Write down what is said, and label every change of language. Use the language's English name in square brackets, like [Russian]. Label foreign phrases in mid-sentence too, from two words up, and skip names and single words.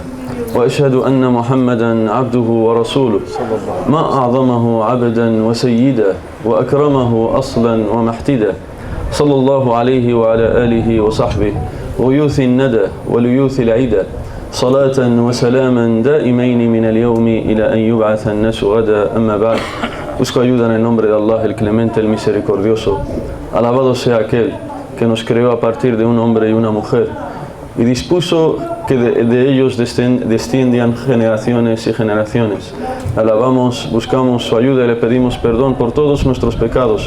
[Arabic] وأشهد أن محمدا عبده ورسوله ما أعظمه عبدا وسيدا وأكرمه أصلا ومحتدا. صلى الله عليه وعلى آله وصحبه غيوث الندى وليوث العدى صلاة وسلاما دائمين من اليوم إلى أن يبعث الناس غدا. أما بعد, [Spanish] busco ayuda en el nombre de Allah, el Clemente, el Misericordioso. Alabado sea aquel que nos creó a partir de un hombre y una mujer y dispuso que de ellos desciendan generaciones y generaciones. Alabamos, buscamos su ayuda y le pedimos perdón por todos nuestros pecados.